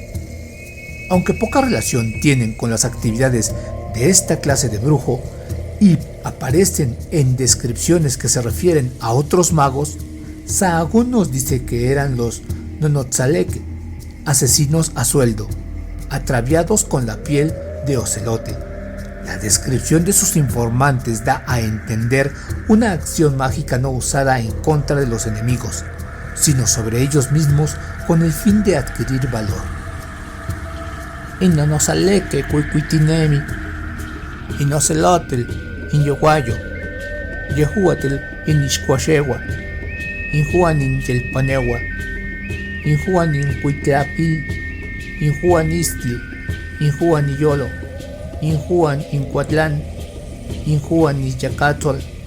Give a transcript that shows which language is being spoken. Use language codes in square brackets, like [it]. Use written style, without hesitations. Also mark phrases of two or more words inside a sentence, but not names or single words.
[es] Aunque poca relación tienen con las actividades de esta clase de brujo y aparecen en descripciones que se refieren a otros magos, Sahagún nos dice que eran los Nonotzaleque, asesinos a sueldo, atraviados con la piel de ocelote. La descripción de sus informantes da a entender una acción mágica no usada en contra de los enemigos, sino sobre ellos mismos con el fin de adquirir valor. [nah] Innonotzaleque cuicuitinemi, inocelotl inyoguayo, yehuatl inixcuaxegua, injuanin yelpanewa, injuanin cuitlapil, injuan istli, injuan iyolo, injuan incuatlán, injuan iyacatzol,